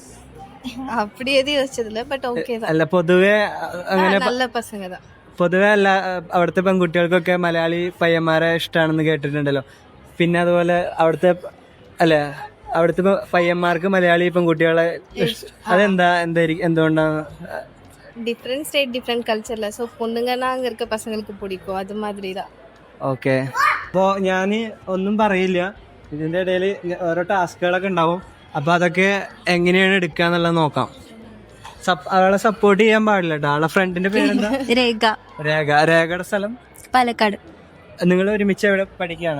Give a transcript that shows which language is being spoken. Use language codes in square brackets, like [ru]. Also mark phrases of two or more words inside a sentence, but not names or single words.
[ml] അല്ല, പൊതുവെ അങ്ങനെ പൊതുവെ അല്ല, അവിടുത്തെ പെൺകുട്ടികൾക്കൊക്കെ മലയാളി പയ്യന്മാരെ ഇഷ്ടമാണെന്ന് കേട്ടിട്ടുണ്ടല്ലോ. പിന്നെ അതുപോലെ അവിടുത്തെ പയ്യന്മാർക്ക് മലയാളി പെൺകുട്ടികളെ എന്തുകൊണ്ടാണ്? [en] different state different culture [ta] ஸோ பொண்ணுங்கன்னா அங்கே இருக்க பசங்களுக்கு பிடிக்கும், அது மாதிரி தான். [ml] ഓക്കെ, അപ്പോൾ ഞാൻ ഒന്നും പറയില്ല. ഇതിൻ്റെ ഇടയിൽ ഓരോ ടാസ്കുകളൊക്കെ ഉണ്ടാവും. അപ്പോൾ അതൊക്കെ എങ്ങനെയാണ് എടുക്കുക എന്നുള്ളത് നോക്കാം. അവളെ സപ്പോർട്ട് ചെയ്യാൻ പാടില്ല കേട്ടോ. അവളെ ഫ്രണ്ടിന്റെ പേരെന്താ? രേഖയുടെ സ്ഥലം? പാലക്കാട്. നിങ്ങൾ ഒരുമിച്ച് എവിടെ പഠിക്കുകയാണ്?